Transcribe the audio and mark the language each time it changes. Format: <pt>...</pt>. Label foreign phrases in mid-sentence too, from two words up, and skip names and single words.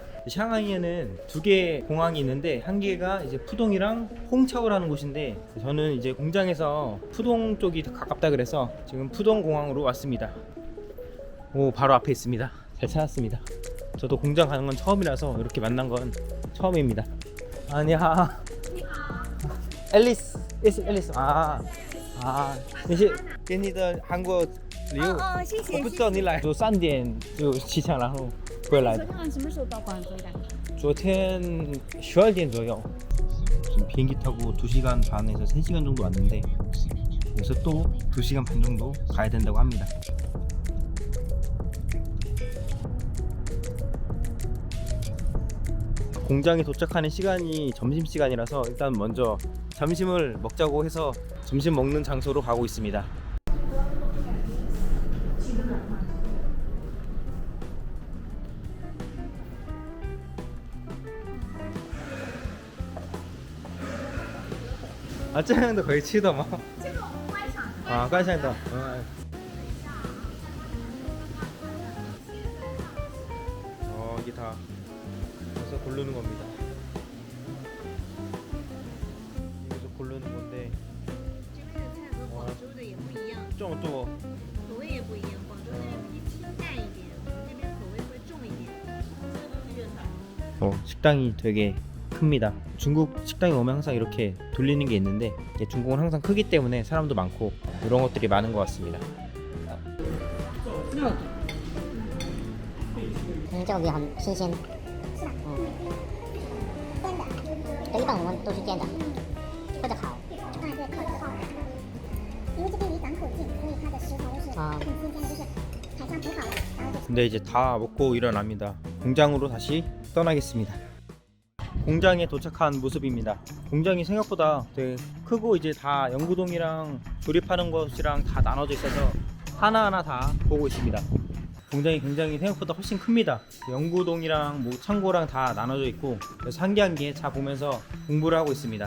<ko>샹하이에는 두 개의 공항이 있는데 한 개가 이제 푸동이랑 홍차오라는 곳인데 저는 이제 공장에서 푸동 쪽이 더 가깝다 그래서 지금 푸동 공항으로 왔습니다. 오, 바로 앞에 있습니다. 잘 찾았습니다. 저도 공장 가는 건 처음이라서 이렇게 만난 건 처음입니다. 아니야. 앨리스, 앨리스.</ko> <zh>你是给你的韩国礼物？谢谢。我不知道你来，就3点就起床，然后回来的。昨天晚上什么时候到广州的？昨天12点左右.</zh> <ko>지금 비행기 타고 2시간 반에서 3시간 정도 왔는데 여기서 또 2시간 반 정도 가야 된다고 합니다. 공장에 도착하는 시간이 점심시간이라서 일단 먼저 점심을 먹자고 해서 점심 먹는 장소로 가고 있습니다. 아,</ko> <zh>这样的可以吃的吗？啊，观赏的。</zh> <ko>이게 다 여기서 고르는 겁니다. 여기서 고르는 건데</ko> <zh>这边的菜和广州的也不一样，</zh> <ko>좀 또</ko> <zh>口味也不一样。广州那边偏清淡一点，我们这边口味会重一点。这个都是粤菜。</zh> <ko>식당이 되게 큽니다. 중국 식당에 오면 항상 이렇게 돌리는 게 있는데 중국은 항상 크기 때문에 사람도 많고 이런 것들이 많은 것 같습니다.</ko> <zh>这个鱼很新鲜。对，一般我们都是煎的，或者烤。对，烤的好。因为这边离港口近，所以它的食材都是很新鲜的，就是海上捕好的，然后就</zh> <ko>근데 이제 다 먹고 일어납니다. 공장으로 다시 떠나겠습니다. 공장에 도착한 모습입니다. 공장이 생각보다 되게 크고 이제 다 연구동이랑 조립하는 것이랑 다 나눠져 있어서 하나하나 다 보고 있습니다. 공장이 굉장히 생각보다 훨씬 큽니다. 연구동이랑 뭐 창고랑 다 나눠져 있고 그래서 한 개 한 개 다 보면서 공부를 하고 있습니다.</ko>